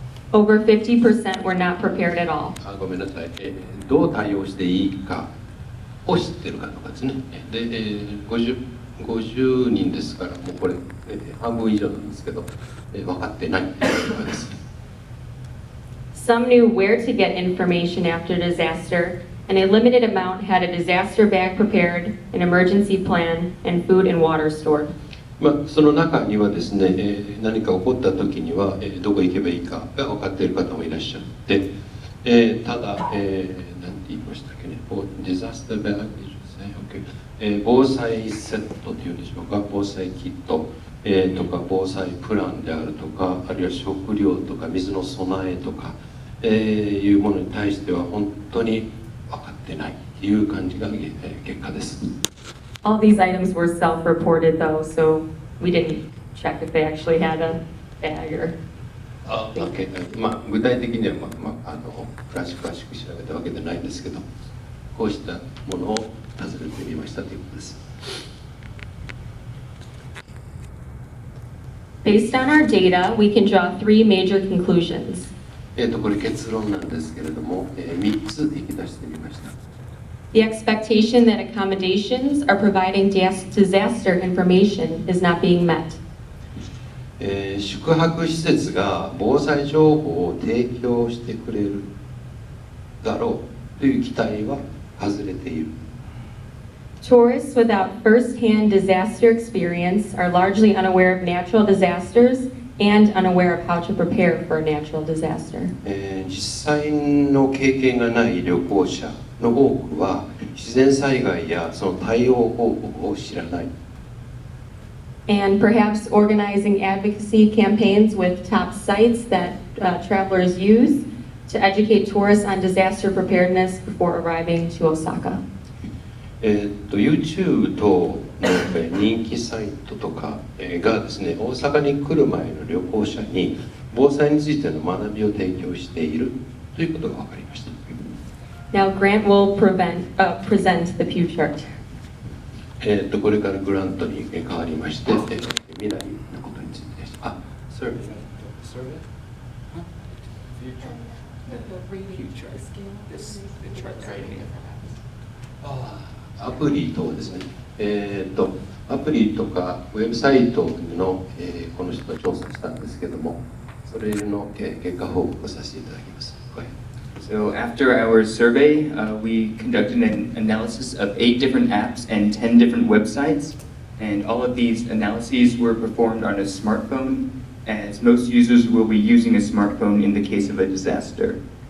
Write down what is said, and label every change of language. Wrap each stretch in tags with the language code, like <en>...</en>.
<en>Over 50% were not prepared at all.</en> <ja>ごめんなさい、どう対応していいかを知っているかとかですね。で、50人ですから、もうこれ、半分以上なんですけど、分かってないということです。</ja> <en>Some knew where to get information after disaster, and a limited amount had a disaster bag prepared, an emergency plan, and food and water stored.</en> <ja>その中にはですね、何か起こった時には、どこ行けばいいかが分かっている方もいらっしゃって、ただ、なんて言いましたっけね、ディザスターバッグですね、防災セットというんでしょうか、防災キット、とか防災プランであるとか、あるいは食料とか水の備えとか、いうものに対しては本当に分かってないという感じが、結果です。</ja> <en>All these items were self-reported though, so we didn't check if they actually had a bag or... Okay.</en> <ja>具体的には、詳しく調べたわけではないんですけど、こうしたものを尋ねてみましたということです。</ja> <en>Based on our data, we can draw three major conclusions.</en> <ja>これ結論なんですけれども、3つ引き出してみました。</ja> <en>The expectation that accommodations are providing disaster information is not being met.</en> <ja>宿泊施設が防災情報を提供してくれるだろうという期待は外れている。</ja> <en>Tourists without first-hand disaster experience are largely unaware of natural disasters and unaware of how to prepare for a natural disaster.</en> <ja>実際の経験がない旅行者の多くは自然災害やその対応方法を知らない。</ja> <en>And perhaps organizing advocacy campaigns with top sites that travelers use to educate tourists on disaster preparedness before arriving to Osaka.</en> <ja>YouTube 等の人気サイトとかがですね、大阪に来る前の旅行者に防災についての学びを提供しているということが分かりました。</ja> <en>Now Grant will present the pew chart.</en> <ja>これからグラントに変わりまして、未来のことについてです。</ja> <en>Survey. Future.</en> <ja>アプリ等ですね。アプリとかウェブサイトの、この人は調査したんですけども、それの結果報告をさせていただきます。</ja> <en>So after our survey, we conducted an analysis of 8 different apps and 10 different websites, and all of these analyses were performed on a smartphone, as most users will be using a smartphone in the case of a disaster.</en>